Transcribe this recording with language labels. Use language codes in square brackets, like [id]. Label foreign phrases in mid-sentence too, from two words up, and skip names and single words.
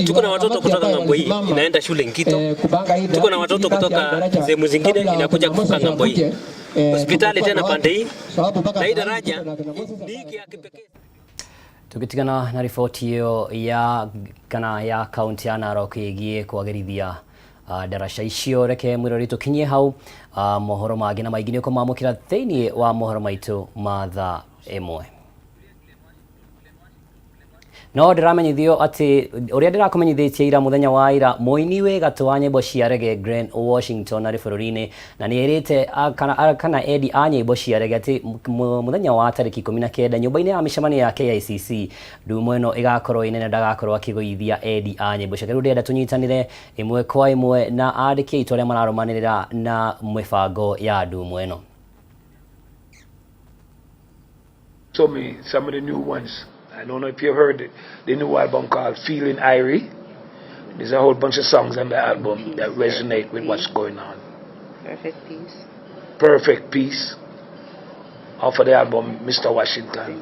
[sw] Tuko na watoto kutoka ngambo hii inaenda shule Ngito. Tuko na watoto kutoka sehemu zingine inakuja kuvuka ngambo hii. Hospitali tena pande hii. Na hii daraja hiki ya kipekee. [ki] Tukitigana na riboti hiyo ya kaunti ya Narok ĩgiĩ kwagĩrithia daraca icio, reke mwĩrori tũkinyie hau mohoro mangĩ na maingĩ nĩ ũkũmamũkĩra thĩinĩ wa mohoro maitũ ma thaa ĩmwe. No ndiramenyithio atĩ ũrĩa ndĩrakũmenyithĩtie ira mũthenya wa ira, mũini wĩ gatũ wa nyĩmbo cia reggae Grant Washington arĩ bũrũri-inĩ na nĩ erĩte kana endi a nyĩmbo cia reggae atĩ mũthenya wa tarĩki 19 nyũmba-inĩ ya mĩcemanio ya KICC ndumo ĩno ĩgakorwo ĩnene, ndagakorwo akĩgũithia endi a nyĩmbo ciake. Rĩu ndĩrenda tũnyitanĩre ĩmwe kwa ĩmwe na andĩki aitũ arĩa mararũmanĩrĩra na mĩbango ya ndumo ĩno. [en] Show me some of the new ones. I don't know if you heard the new album called Feeling Irie. There's a whole bunch of songs on the album that resonate with what's going on. Perfect Peace. Perfect Peace. Off of the album Mr. Washington.